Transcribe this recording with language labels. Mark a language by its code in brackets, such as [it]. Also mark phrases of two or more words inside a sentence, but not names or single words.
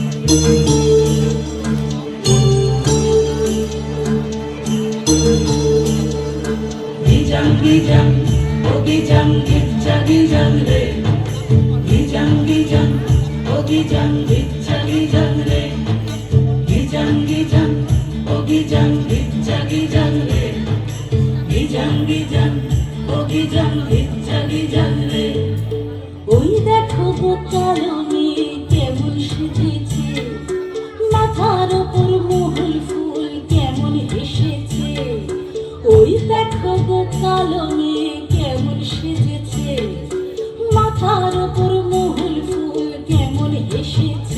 [sat] Gijang, oh gijang, gitcha gijang re. Gijang, oh gijang, gitcha gijang re. Gijang, oh gijang, gitcha gijang re. Gijang, oh gijang, gitcha gijang re. [bn] ওই দেখো গো কালো মেয়ে কেমন সেজেছে, মাথার ওপর মহুল ফুল কেমন এসেছে। ওই দেখো গো কালো মেয়ে কেমন সেজেছে, মাথার ওপর মহুল ফুল কেমন এসেছে।